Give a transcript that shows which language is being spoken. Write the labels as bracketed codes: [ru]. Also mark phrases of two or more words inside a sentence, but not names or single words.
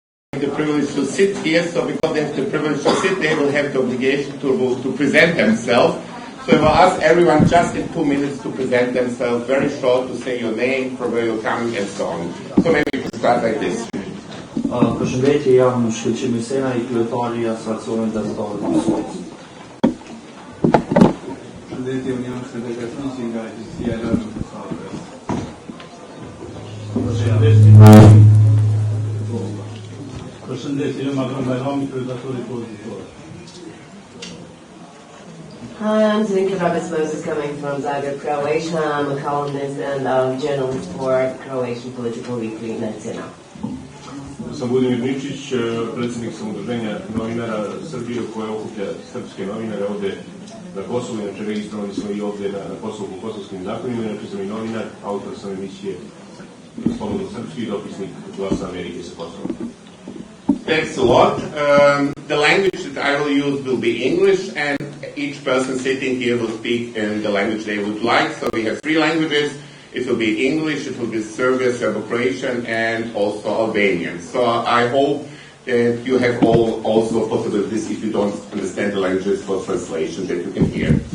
[en] the privilege to sit here, so because they have the privilege to sit, they will have the obligation to present themselves. So I will ask everyone just in 2 minutes to present themselves, very short, to say your name, from where you're coming, and so on. So maybe we can start like this. [sq] Përshëndetje, jam Shkëlqim Hysena, I kryetari I Asociacionit Gazetarëve të Kosovës. Përshëndetje, unë jam delegacionsi nga Agjenzia e Lajmeve e KosovaPress. Përshëndetje, jam Abram Bajrami, kryetar I Pozitorë. [en] Hi, I'm Zvinka Moses, coming from Zagreb, Croatia. I'm a columnist and a journalist for Croatian Political Weekly Netina. [sr] Sam Budimir Ničić, predsjednik sam udruženja novinara Srbije koje okuplja srpske novinare ovdje na Kosovu, inače registrovani smo I ovdje na Kosovu po kosovskim zakonima, inače sam I novinar, autor sam emisije Slobodno srpski, dopisnik Glasa Amerike sa Kosova. [en] Thanks a lot. The language that I will use will be English, and each person sitting here will speak in the language they would like. So we have 3 languages. It will be English, it will be Serbian, Serbo-Croatian, and also Albanian. So I hope that you have all also possibilities, if you don't understand the languages, for translation that you can hear.